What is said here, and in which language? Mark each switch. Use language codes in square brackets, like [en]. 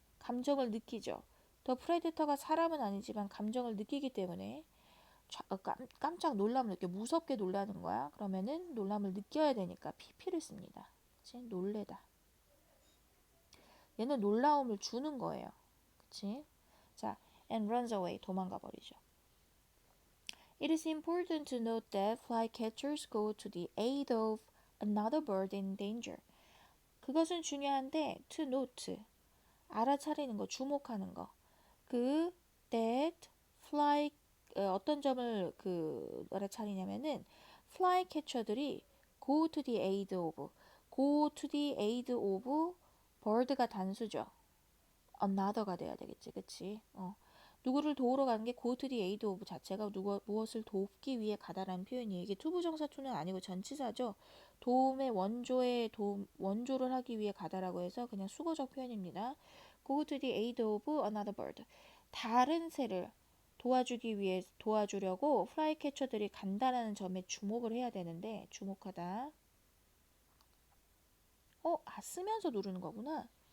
[ko] 감정을 느끼죠. 더 프레데터가 사람은 아니지만 감정을 느끼기 때문에 깜짝 놀람을 느껴. 무섭게 놀라는 거야. 그러면은 놀람을 느껴야 되니까 pp를 씁니다. 그치? 놀래다. 얘는 놀라움을 주는 거예요. 그치? 자, [en] and runs away. [ko] 도망가 버리죠. [en] It is important to note that flycatchers go to the aid of another bird in danger. [ko] 그것은 중요한데 to note, 알아차리는 거, 주목하는 거. 그 that fly 어떤 점을 알아차리냐면은 flycatcher들이 [en] go to the aid of, [ko] go to the aid of bird가 단수죠. another가 돼야 되겠지, 그치? 누구를 도우러 가는 게 [en] go to the aid of [ko] 자체가 무엇을 돕기 위해 가다라는 표현이에요. 이게 투부정사 투는 아니고 전치사죠. 도움의 원조를 하기 위해 가다라고 해서 그냥 수거적 표현입니다. [en] go to the aid of another bird. [ko] 다른 새를 도와주려고 플라이캐쳐들이 간다라는 점에 주목을 해야 되는데 주목하다. 쓰면서 누르는 거구나.